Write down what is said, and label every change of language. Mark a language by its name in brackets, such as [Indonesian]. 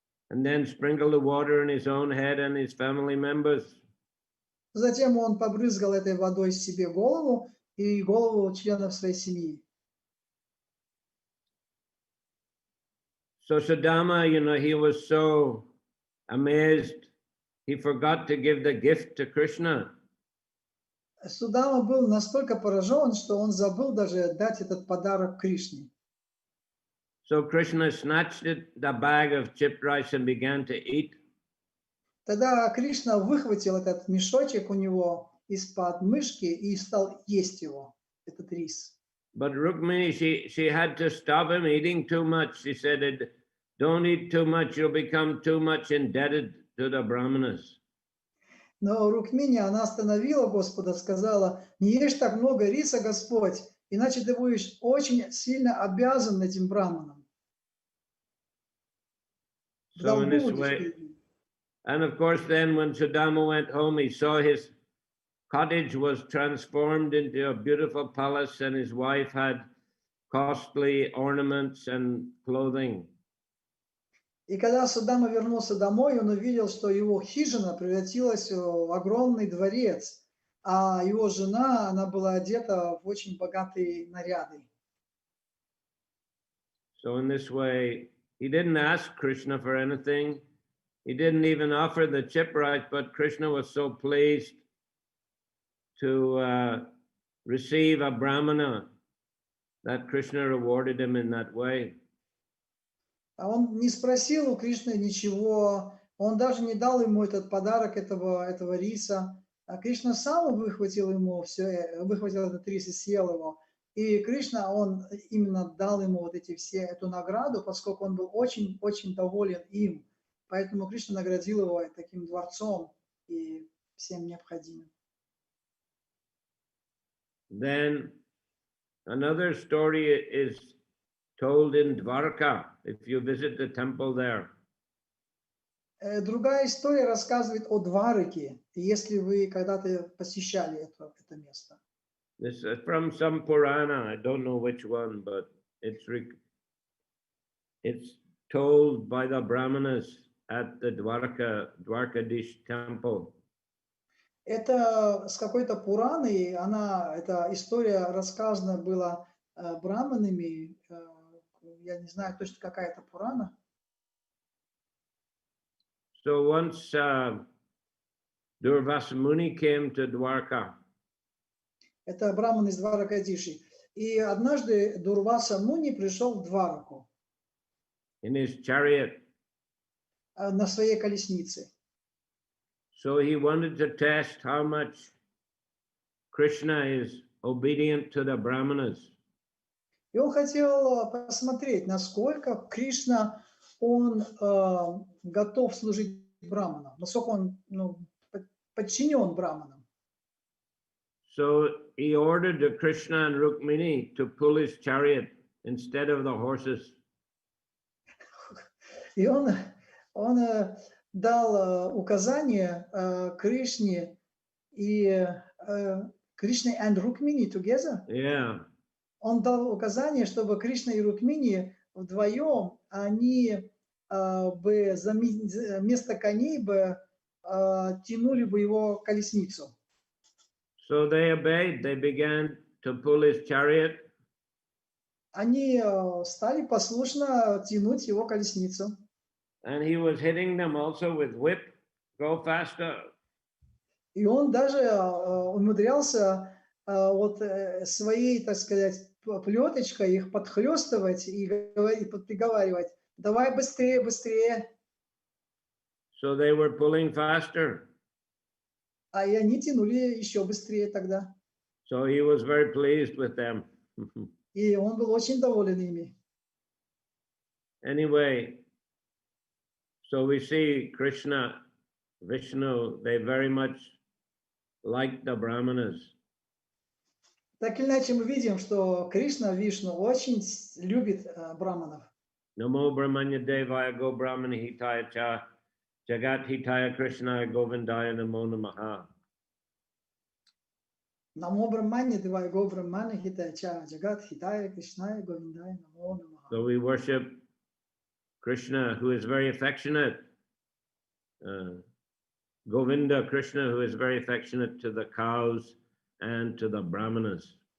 [English] And then sprinkled the water on his own head and his family members. [Russian] Затем он побрызгал этой водой себе голову и голову членов своей семьи. [English] So Sudama, he was so amazed, he forgot to give the gift to Krishna. [Russian] Судама был настолько поражен, что он забыл даже дать этот подарок Кришне. [English] So Krishna snatched the bag of chipped rice and began to eat. [Russian] Тогда Кришна выхватил этот мешочек у него из-под мышки и стал есть его, этот рис. [English] But Rukmini, she had to stop him eating too much. She said, don't eat too much, you'll become too much indebted to the Brahmanas. [Russian] Но Рукмини, она остановила Господа, сказала: не ешь так много риса, Господь, иначе ты будешь очень сильно обязан этим браманам. [English] So in this way, and of course then when Sudama went home, he saw his cottage was transformed into a beautiful palace and his wife had costly ornaments and clothing. [Russian] И когда Судама вернулся домой, он увидел, что его хижина превратилась в огромный дворец, а его жена, она была одета в очень богатые наряды. [English] So in this way, he didn't ask Krishna for anything. He didn't even offer the chip rice, but Krishna was so pleased to receive a brahmana that Krishna rewarded him in that way. [Russian] А он не спросил у Кришны ничего, он даже не дал ему этот подарок этого риса. А Кришна сам выхватил этот рис и съел его. И Кришна, он именно дал ему эту награду, поскольку он был очень-очень доволен им. Поэтому Кришна наградил его таким дворцом и всем необходимым. [English] Then another story is told in Dwarka, if you visit the temple there. [Russian] Другая история рассказывает о Двараке, если вы когда-то посещали это место. [English] This is from some Purana, I don't know which one, but it's told by the Brahmanas at the Dwarkadish temple. [Russian] Это с какой-то Пураны, эта история рассказана была браманами, я не знаю точно какая это Пурана. [English] So once Durvasa Muni came to Dwarka. [Russian] Это браман из Дваракадиши. И однажды Дурваса Муни пришел в Двараку. [English] In his chariot. [Russian] На своей колеснице. [English] So he wanted to test how much Krishna is obedient to the Brahmanas. [Russian] И он хотел посмотреть, насколько Кришна, он готов служить браманам, насколько он подчинен браманам. [English] So he ordered Krishna and Rukmini to pull his chariot instead of the horses. [Russian] И он дал указание Кришне и Кришне [English] and Rukmini together. Yeah. [Russian] Он дал указание, чтобы Кришна и Рукмини вдвоем, они бы вместо коней бы тянули бы его колесницу. [English] So they obeyed. They began to pull his chariot. [Russian] Они стали послушно тянуть его колесницу. [English] And he was hitting them also with whip. Go faster. [Russian] И он даже умудрялся вот своей, так сказать, плеточкой их подхлестывать и приговаривать: давай быстрее, быстрее. [English] So they were pulling faster. [Russian] А и они тянули еще быстрее тогда. [English] So he was very pleased with them. [Russian] И он был очень доволен ими. [English] Anyway, so we see Krishna, Vishnu, they very much like the Brahmanas. [Russian] Так или иначе мы видим, что Кришна, Вишну очень любит браманов. [Sanskrit] Namo Brahmanya Devaya Go Brahmana Hitaya Cha Jagat Hitaya Krishna Govindaya Namo Namaha. Намо Брахмане Девая Го Брахмана Хитая Ча Джагат Хитая Кришная Говиндая Намо Намаха. [English] So we worship Krishna, who is very affectionate. Govinda, Krishna, who is very affectionate to the cows and to the Brahmanas.